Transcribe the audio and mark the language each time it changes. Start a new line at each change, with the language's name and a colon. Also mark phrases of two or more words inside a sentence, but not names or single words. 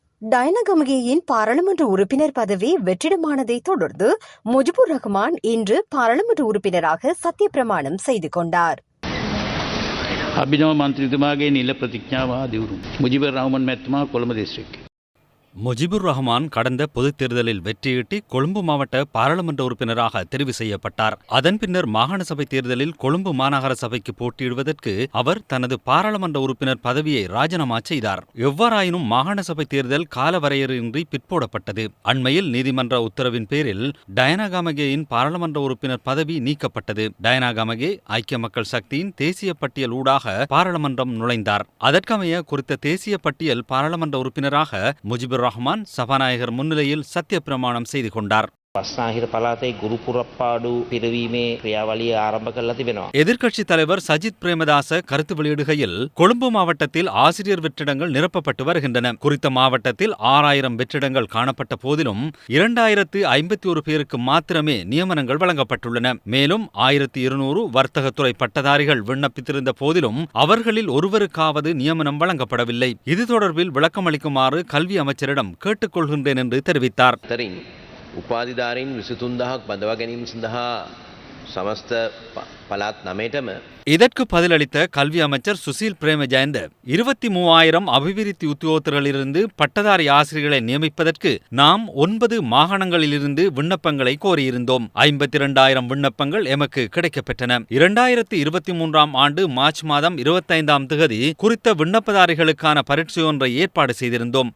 Tamil: டயனகமகேயின் பாராளுமன்ற உறுப்பினர் பதவி வெற்றிடமானதை தொடர்ந்து முஜிபுர் ரஹ்மான் இன்று பாராளுமன்ற உறுப்பினராக சத்தியப்பிரமாணம் செய்து கொண்டார்.
Sinhala: අභිනව මන්ත්‍රීතුමාගේ නිල ප්‍රතිඥාව දිවුරු මුජිබුර් රහමන් මැතිතුමා කොළඹ දිස්ත්‍රික්කය.
Tamil: முஜிபுர் ரஹ்மான் கடந்த பொதுத் தேர்தலில் வெற்றியீட்டி கொழும்பு மாவட்ட பாராளுமன்ற உறுப்பினராக தெரிவு செய்யப்பட்டார். அதன் பின்னர் மாகாண சபை தேர்தலில் கொழும்பு மாநகர சபைக்கு போட்டியிடுவதற்கு அவர் தனது பாராளுமன்ற உறுப்பினர் பதவியை ராஜினாமா செய்தார். எவ்வாறாயினும் மாகாண சபை தேர்தல் காலவரையறையின்றி பிற்போடப்பட்டது. அண்மையில் நீதிமன்ற உத்தரவின் பேரில் டயனா கமகேயின் பாராளுமன்ற உறுப்பினர் பதவி நீக்கப்பட்டது. டயனா கமகே ஐக்கிய மக்கள் சக்தியின் தேசிய பட்டியல் ஊடாக பாராளுமன்றம் நுழைந்தார். அதற்கமைய குறித்த தேசிய பட்டியல் பாராளுமன்ற உறுப்பினராக முஜிபுர் ரஹ்மான் சபாநாயகர் முன்னிலையில் சத்தியப்பிரமாணம் செய்து கொண்டார்.
Sinhala: பஸ்நாහිර පළාතේ ගුරු පුරප්පාඩු පිරවීමේ ක්‍රියාවලිය ආරම්භ කරලා තිබෙනවා.
Tamil: எதிர்க்கட்சித் தலைவர் சஜித் பிரேமதாச கருத்து வெளியிடுகையில் கொழும்பு மாவட்டத்தில் ஆசிரியர் வெற்றிடங்கள் நிரப்பப்பட்டு வருகின்றன. குறித்த மாவட்டத்தில் 6000 வெற்றிடங்கள் காணப்பட்ட போதிலும் 2051 பேருக்கு மாத்திரமே நியமனங்கள் வழங்கப்பட்டுள்ளன. மேலும் 1200 வர்த்தகத்துறை பட்டதாரிகள் விண்ணப்பித்திருந்த போதிலும் அவர்களில் ஒருவருக்காவது நியமனம் வழங்கப்படவில்லை. இது தொடர்பில் விளக்கமளிக்குமாறு கல்வி அமைச்சரிடம் கேட்டுக்கொள்கின்றேன் என்று தெரிவித்தார்.
Sinhala: උපාධිධාරීන් 23000ක් බඳවා ගැනීම සඳහා සමස්ත පළාත් 9ටම
Tamil: இதற்கு பதிலளித்த கல்வி அமைச்சர் சுசில் பிரேமஜயந்த 23000 அபிவிருத்தி உத்தியோகத்தர்களிலிருந்து பட்டதாரி ஆசிரியர்களை நியமிப்பதற்கு நாம் 9 மாகாணங்களிலிருந்து விண்ணப்பங்களை கோரியிருந்தோம். 52000 விண்ணப்பங்கள் எமக்கு கிடைக்கப்பெற்றன. 2023ஆம் ஆண்டு மார்ச் மாதம் 25ஆம் தேதி குறித்த விண்ணப்பதாரிகளுக்கான பரீட்சை ஒன்றை ஏற்பாடு செய்திருந்தோம்.